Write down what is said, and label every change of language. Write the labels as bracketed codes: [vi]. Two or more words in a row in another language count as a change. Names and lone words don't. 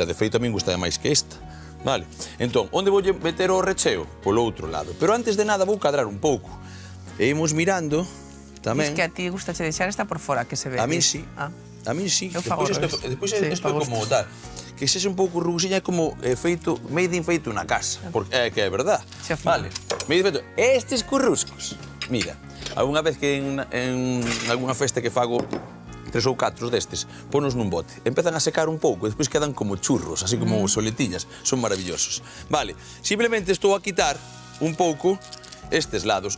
[gl] De feito, a min gusta máis que esta. Vale, entón, onde vou meter o recheo? Polo outro lado. Pero antes de nada vou cadrar un pouco. E imos mirando tamén... Diz que a ti gustache deixar esta por fora, que se ve. A min sí. A min sí. Eu fago Despois isto é como tal. Que sexa un pouco rugusiña como feito, [en] made in [gl] feito na casa. Porque é que é verdad. Vale. [en] Made in [gl] feito. Estes curruscos. Mira, algunha vez que en algunha festa que fago 3 ou 4 destes, ponos nun bote. Empezan a secar un pouco, e despois quedan como churros, así como soletillas. Son maravillosos. Vale, simplemente estou a quitar un pouco estes lados.